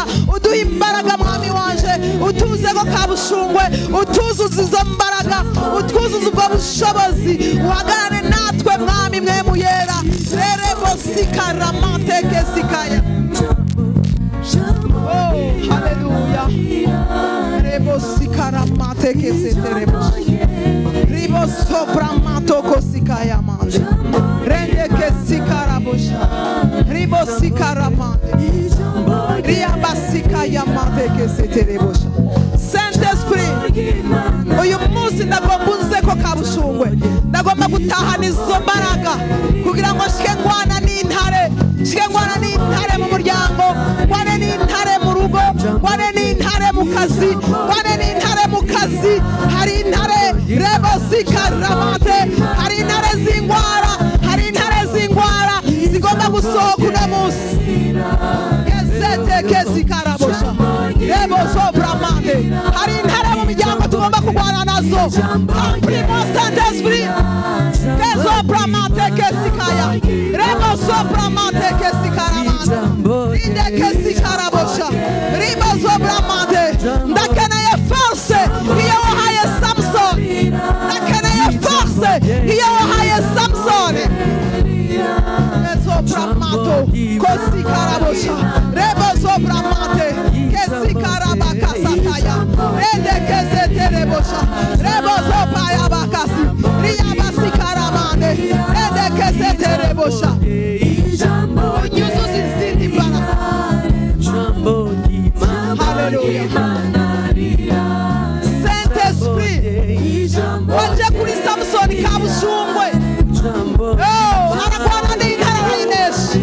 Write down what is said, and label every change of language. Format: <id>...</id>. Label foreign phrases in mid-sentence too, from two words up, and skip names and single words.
<rn>Uduhe imbaraga mwami wanje, utuze ko kabushungwe, utuzuza izo mbaraga, utwuzuza ubwo bushobozi, uhagarare natwe mwami Mpwemu Yera. Yerebosikaramate kesikaya.</rn> <en>Oh haleluya. Rebosikaramate keseterebosha. Ribosopramato kosikaya mande. Rende kesikarabosha. Ribosikaramate. Riabasikaya mande keseterebosha.</en> <rn>Saint-Esprit, uyu munsi ndagomba unze ko kabushungwe, ndagomba gutahana izo mbaraga kugira ngo shike ngwana n'intare, mu muryango, ngwane n'intare mu rugo, ngwane n'intare mu kazi, hari intare rebosikaramate, hari intare z'ingwara zigomba gusohoka uno munsi. Kesikarabosha rebosopramande, hari intare mu miryango tugomba kurwana nazo. Primo Saint-Esprit kesopramate kesikaya rebosopramate kesikaramande inde kesikarabosha ribosopramande. Ndakeneye force iyo wahaye Samson, ndakeneye force iyo wahaye Samson. Sopramato, kosikarabosha, rebosopramate, kesikarabakasakaya, rende keseterebosha, rebosopayabakasi, riyabasikaramande, rende keseterebosha. Unyuzuza izindi mbaraga.</rn> <en>Hallelujah.</en> <rn>Saint-Esprit, waje kuri Samson kabushungwe. Aragwana n'intare arayinesha.</rn>